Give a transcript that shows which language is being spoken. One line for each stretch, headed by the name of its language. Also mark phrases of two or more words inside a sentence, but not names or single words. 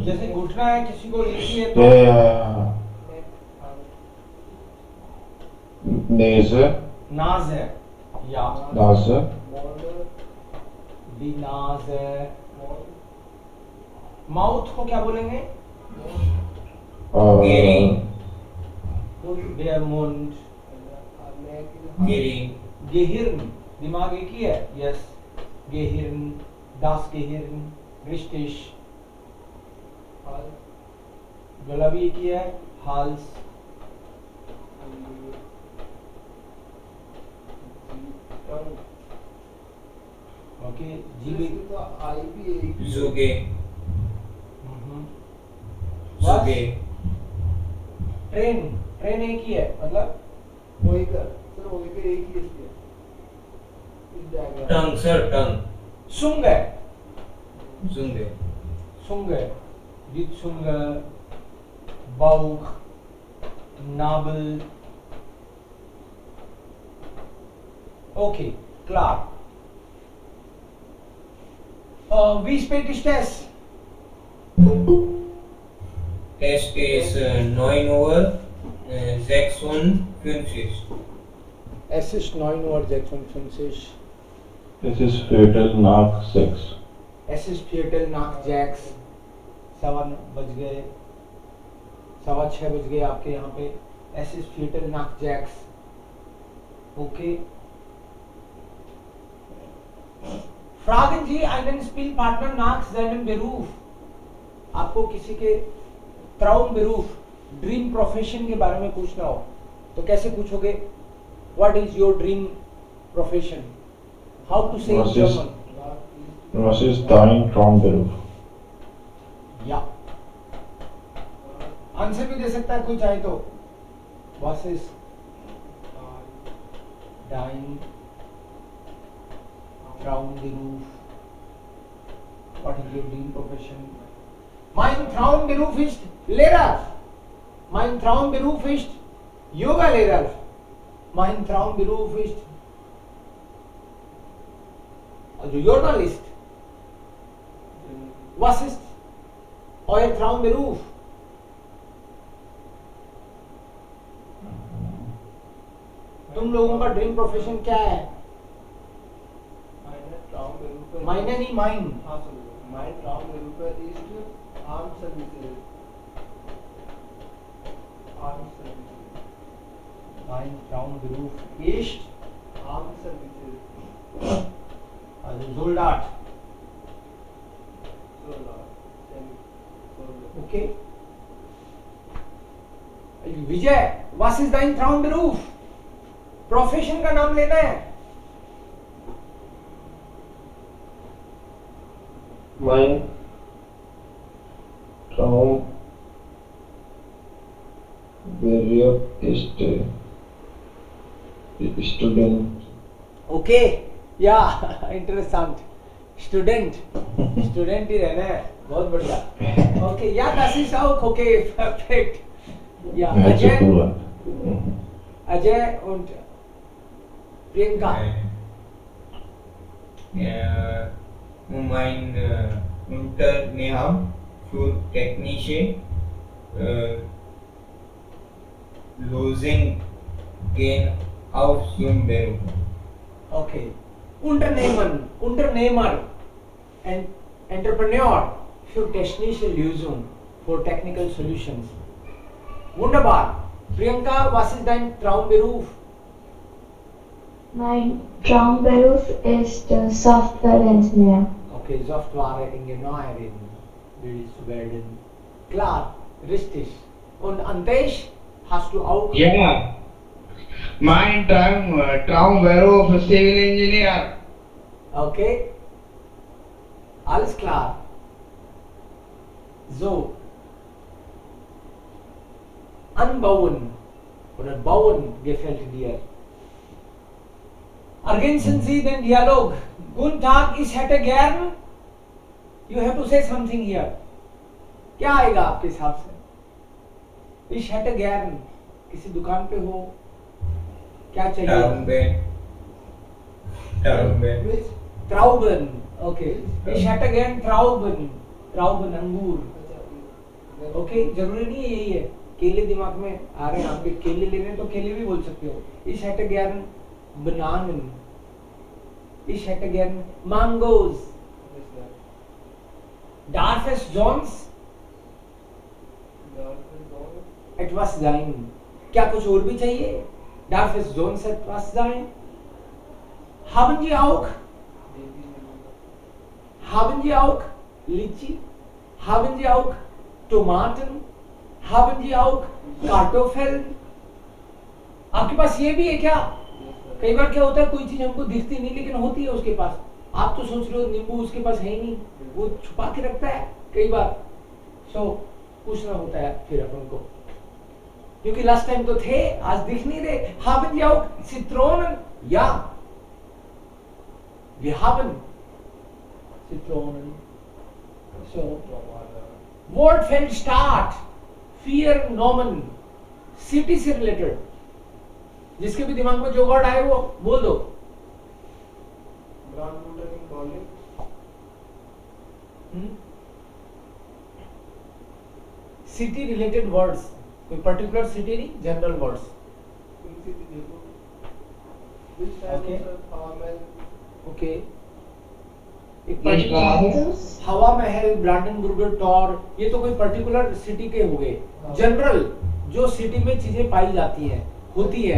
Hindi: जैसे घुटना है किसी को, एक ही है तो
German: नेज़
Hindi: नाज है या
German: नाज़
Hindi: दी नाज है। माउथ को क्या बोलेंगे?
German: Der Mund. Gehirn.
Hindi: दिमाग एक ही है। यस,
German: Gehirn, das Gehirn, richtig.
Hindi: गला भी एक ही है, Hals. ओके, जीभ
German: जुगे जुगे।
Hindi: ट्रेन, ट्रेन एक ही है, मतलब
English: tongue sir, tongue
Hindi: सुंग है,
German: जुंगे
Hindi: सुंग है, सुंग,
German: Bauch, Nabel. Okay, klar. Wie spät ist es? Test ist 9 Uhr 56. Es ist 9:56 Uhr. Es ist Viertel nach 6. Es ist Viertel nach 6.
Hindi: 7 बज गए, 6:15 बज गए आपके यहाँ पे।
German: Es ist Viertel nach 6. Okay. Fragen Sie einen Spielpartner nach seinem Beruf.
Hindi: आपको किसी के Traumberuf,
English: dream profession
Hindi: के बारे में पूछना हो तो कैसे पूछोगे?
English: What is your dream profession? How to say in German?
German: Was ist dein Traumberuf?
Hindi: या आंसर भी दे सकता है कोई चाहे तो।
German: Was ist dein Traumberuf.
English: What is your dream profession?
German: Mein Traumberuf ist Lehrer. Mein Traumberuf ist Yoga-Lehrer. Mein Traumberuf ist also Journalist. Was ist euer Traumberuf?
Hindi: तुम लोगों का
English: dream profession
Hindi: क्या है?
German: Meine Traumberufe.
Hindi: माइने नहीं माइन. हाँ सुन लो.
German: Mein Traumberufe ist
English: Armed Services. Armed Services.
German: Mein Traumberuf ist
English: Armed Services.
German: also Soldat. Soldat. Soldat. Okay. विजय, was is dein Traumberuf?
Hindi: प्रोफेशन का नाम लेना है.
German: Mein Traumberuf ist Student.
Hindi: Okay. या इंटरेस्टेंट. स्टूडेंट ही रहना है. बहुत बढ़िया.
German: ओके या das ist auch okay. Perfekt. Ja, Hört sich cool an. Ajay und Priyanka. Mein Unternehmen für technische Lösungen gehen auf zum Beruf. Okay. Unternehmer
English: and Entrepreneur
German: für technische Lösungen,
English: for technical solutions.
German: Wunderbar. Priyanka, was ist dein Traumberuf? Mein Traumberuf ist
English: Software Engineer.
German: Okay, Software-Ingenieurin willst du werden. Klar, richtig. Und Antesh, hast du auch? Ja, mein Traumberuf ist Civil Engineer. Okay. Alles klar. So. Anbauen oder bauen gefällt dir. Ergänzen Sie den Dialog. Guten Tag, ich hätte gern.
English: You have to say something here.
Hindi: क्या आएगा आपके हिसाब से?
German: Ich hätte gern.
Hindi: किसी दुकान पे हो, क्या चाहिए?
German: Trauben.
English: Which?
German: Trauben. Okay. Ich hätte gern Trauben.
Hindi: Trauben अंगूर. ओके जरूरी नहीं है यही है. केले दिमाग में आ रहे हैं आपके, केले लेने हैं तो केले भी बोल सकते हो.
German: Ich hätte gern Bananen. Ich hätte gern Mangoes. Darf es sonst etwas sein?
Hindi: क्या कुछ और भी चाहिए?
German: Darf es sonst etwas sein? Haben Sie auch? Haben Sie auch Litchi? Haben Sie auch Tomaten? Haben Sie auch Kartoffeln?
Hindi: आपके पास ये भी है क्या? कई बार क्या होता है, कोई चीज हमको दिखती नहीं लेकिन होती है उसके पास. आप तो सोच रहे हो नींबू उसके पास है ही नहीं, वो छुपा के रखता है कई बार. सो पूछना होता है फिर अपन को, क्योंकि
English: last time
Hindi: तो थे, आज दिख नहीं रहे.
German: Haben Sie auch Zitronen? Ja. Wir haben Zitronen. So. Word fällt start.
Hindi: 4 Nomen. City से रिलेटेड. जिसके भी दिमाग में जो वर्ड आए वो बोल दो.
English: Groundwater in Berlin. city related words.
Hindi: कोई
English: particular city
Hindi: नहीं,
English: general words. City Jaipur. Which type Okay. of Hawa Mahal? ओके.
Hindi: एक
English: Yes,
Hindi: पर्टिकुलर हवा महल, ब्रांडनबुर्गर टॉर, ये तो कोई
English: particular city
Hindi: के हो गए. जनरल जो सिटी में चीजें पाई जाती हैं, होती है.